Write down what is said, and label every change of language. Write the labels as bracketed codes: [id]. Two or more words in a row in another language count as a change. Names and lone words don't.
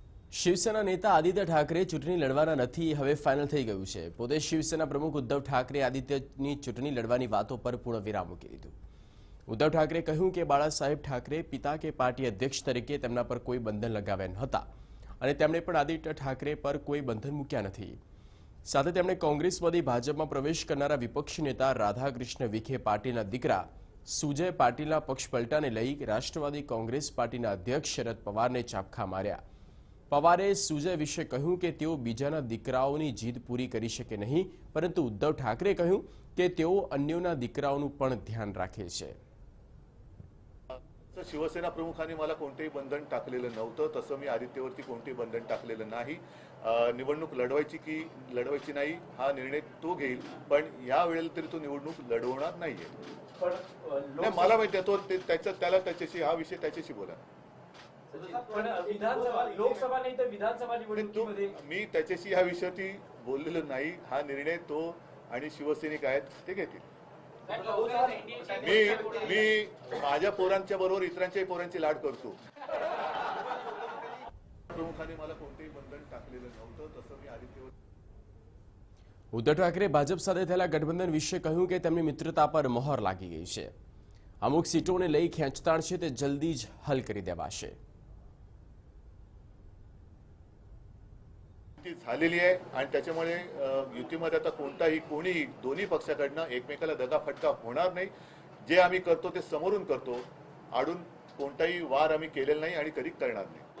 [gu] શિવસેના નેતા આદિત્ય ઠાકરે ચૂંટણી લડવાના નથી હવે ફાઇનલ થઈ ગયું છે। પોતે શિવસેના પ્રમુખ ઉદ્ધવ ઠાકરે આદિત્યની ચૂંટણી લડવાની વાતો પર પૂર્ણ વિરામ મૂકી દીધું। ઉદ્ધવ ઠાકરે કહ્યું કે બાળા સાહેબ ઠાકરે પિતા કે પાર્ટી અધ્યક્ષ તરીકે તેમના પર કોઈ બંધન લગાવ્યા નહોતા અને તેમણે પણ આદિત્ય ઠાકરે પર કોઈ બંધન મૂક્યા નથી। સાથે તેમણે કોંગ્રેસમાંથી ભાજપમાં પ્રવેશ કરનારા વિપક્ષી નેતા રાધાકૃષ્ણ વિખે પાટીલના દીકરા સુજય પાટીલના પક્ષ પલટાને લઈ રાષ્ટ્રવાદી કોંગ્રેસ પાર્ટીના અધ્યક્ષ શરદ પવારને ચાબખા માર્યા। પવારે સુજય વિશે કહ્યું કે તેઓ બીજાના દીકરાઓની જીદ પૂરી કરી શકે નહીં, પરંતુ ઉદ્ધવ ઠાકરે કહ્યું કે તેઓ અન્યોના દીકરાઓનું પણ ધ્યાન રાખે છે। [mr] शिवसेना प्रमुखांनी मला कोणतेही बंधन टाकलेलं नव्हतं, तसं मी आदित्यवरती कोणतेही बंधन टाकलेलं नाही। निवडणूक लढवायची की लढवायची नाही हा निर्णय तो घेईल, पण या वेळेला तरी तो निवडणूक लढवणार नाहीये। पण मला माहिती आहे तो त्याला त्याच्याशी हा विषय त्याच्याशी बोला। लोकसभा नाही तर विधानसभा निवडणुकीमध्ये मी त्याच्याशी ह्या विषयावरती बोललेलो नाही। हा निर्णय तो आणि शिवसैनिक आहेत ते घेतील। मी माझ्या पोरांच्या बरोबर इतरांच्याही पोरांची लाड करतो। प्रमुखांनी मला कोणतेही बंधन टाकलेलं नव्हतं, तसं मी आदित्यवर। [gu] ઉદ્ધવ ઠાકરે ભાજપ સાથે થયેલા ગઠબંધન વિશે કહ્યું કે તેમની મિત્રતા પર મહોર લાગી ગઈ છે। અમુક સીટોને લઈ ખેંચતાણ છે તે જલ્દી જ હલ કરી દેવાશે। [mr] झालेली आहे आणि त्याच्यामुळे युतीमध्ये आता कोणीही दोन्ही पक्षाकडनं एकमेकाला दगाफटका होणार नाही। जे आम्ही करतो ते समोरून करतो, आडून कोणताही वार आम्ही केलेला नाही आणि कधी करणार नाही।